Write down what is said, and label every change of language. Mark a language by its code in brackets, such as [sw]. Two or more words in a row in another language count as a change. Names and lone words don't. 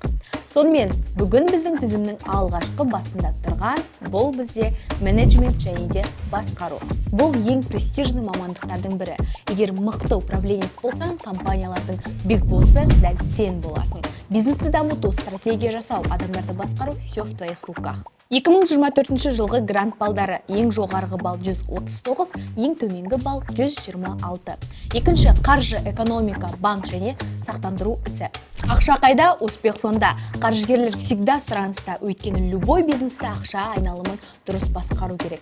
[kk] Сонымен, бүгін біздің тізімнің алғашқы басында тұрған бұл бізде менеджмент және де басқару. Бұл ең престижный мамандықтардың бірі. Егер мықты управленец болсаң, компаниялардың [en] big boss [kk] дәл сен боласың. Бизнесті дамыту, стратегия жасау, адамдарды басқару [ru] все в твоих руках. [kk] 2024 жылғы грант балдары: ең жоғарғы балл 139, ең төменгі балл 126. Екінші, қаржы, экономика, банк және сақтандыру ісі. Ақша қайда, успех сонда. Қаржыгерлер всегда сұраныста, өйткені любой бизнесте ақша айналымын дұрыс басқару керек.